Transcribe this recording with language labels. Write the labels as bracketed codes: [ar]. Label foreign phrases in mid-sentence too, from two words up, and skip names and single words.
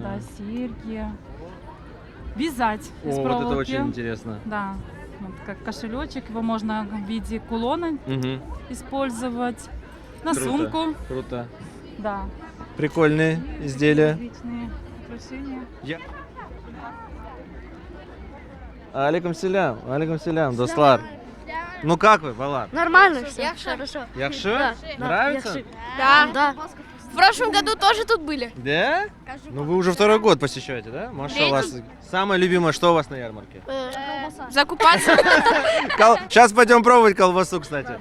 [ru] да, серьги. Вязать из О, вот проволоки. это очень интересно. Да, вот как кошелечек, его можно в виде кулона Мгм. использовать. На Круто, сумку. Круто. Да. Прикольные изделия. Различные украшения. [crh] Алейкум селям, достлар. [ru] Ну как вы, Балар? Нормально все. Хорошо. Якши? Да. Нравится? Да. В прошлом году тоже тут были. Да? Ну вы уже второй год посещаете, да? Машалла. Самое любимое, что у вас на ярмарке? Закупаться. Сейчас пойдем пробовать колбасу, кстати.